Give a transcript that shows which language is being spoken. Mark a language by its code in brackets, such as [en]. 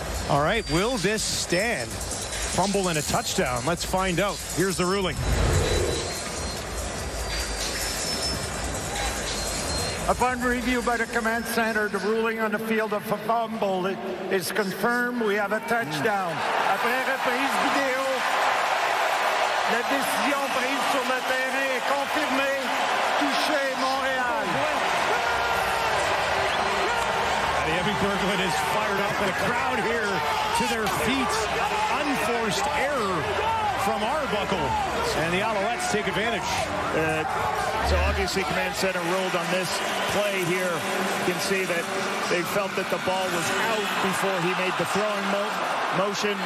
[en] All right, will this stand? Fumble and a touchdown. Let's find out. Here's the ruling. Upon review by the command center, the ruling on the field of a fumble is confirmed. We have a touchdown. [fr] Après reprise vidéo, la décision prise sur le terrain est confirmée. Touché Montréal. [en] Amy Berglund is fired up, and a crowd here to their feet. Unforced error from Arbuckle, and the Alouettes take advantage. So obviously command center ruled on this play here. You can see that they felt that the ball was out before he made the throwing motion.